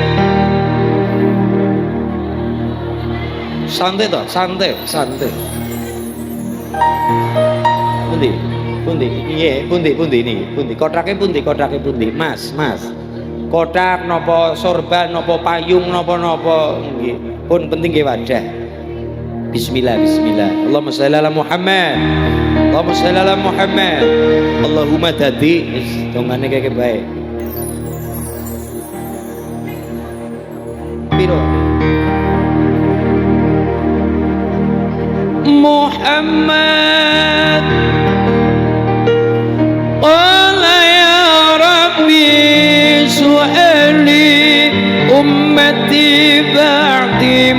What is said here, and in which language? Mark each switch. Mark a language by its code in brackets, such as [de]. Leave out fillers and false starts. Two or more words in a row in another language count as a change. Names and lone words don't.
[jv] Santai toh, santai. Pundi. Nggih, pundi niki. Pundi kotrake pundi. Mas. Kotak napa sorban napa payung napa nggih. Pun penting nggih wadah. Bismillah. [ar] اللهم صل على محمد. [jv] Allahumma dadi dongane kaya bae. piro? [ar] محمد قال يا رب سؤالي أمتي بعدي